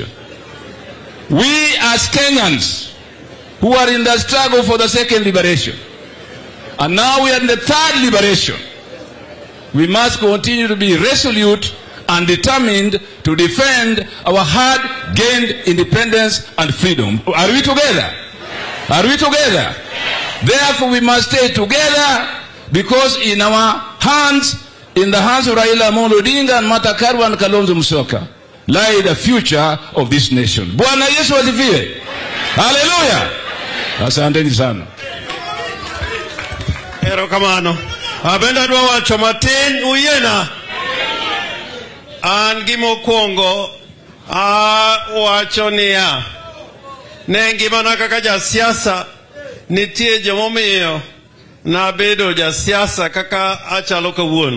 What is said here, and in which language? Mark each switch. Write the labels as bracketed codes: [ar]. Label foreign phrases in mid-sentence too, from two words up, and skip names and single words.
[en] We as Kenyans who are in the struggle for the second liberation, and now we are in the third liberation, we must continue to be resolute and determined to defend our hard-gained independence and freedom. Are we together? Are we together? Therefore, we must stay together, because in our hands, in the hands of Raila Amolo Odinga and Martha Karua and Kalonzo Musyoka, lie the future of this nation. [sw] Bwana Yesu asifiwe. Hallelujah. Asanteni sana. [luo] Ero kamano. Abenda dwa wacho matin uyena. An gimo kwongo wacho niya. Nengi mana kaka ja siasa nitie jomomiyo na bedo ja siasa kaka achalo kawuono.